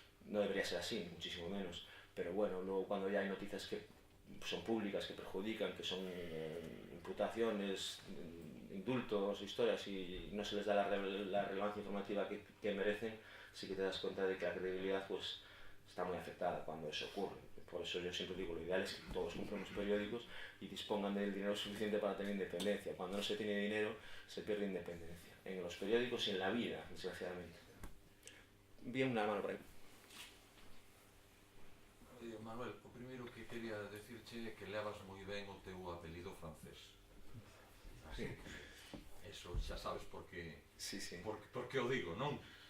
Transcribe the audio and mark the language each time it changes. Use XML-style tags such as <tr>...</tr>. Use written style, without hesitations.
<es>No debería ser así, ni muchísimo menos. Pero bueno, luego cuando ya hay noticias que son públicas, que perjudican, que son imputaciones, indultos, historias, y no se les da la relevancia informativa que merecen, sí que te das cuenta de que la credibilidad pues está muy afectada cuando eso ocurre. Por eso yo siempre digo, lo ideal es que todos compremos periódicos y dispongan del dinero suficiente para tener independencia. Cuando no se tiene dinero, se pierde independencia. En los periódicos y en la vida, desgraciadamente. Bien, una mano por ahí.</es> <gl>Manuel, o primeiro que quería decirche é que levas moi ben o teu apelido francés. Así que eso xa sabes por que o digo, non?</gl>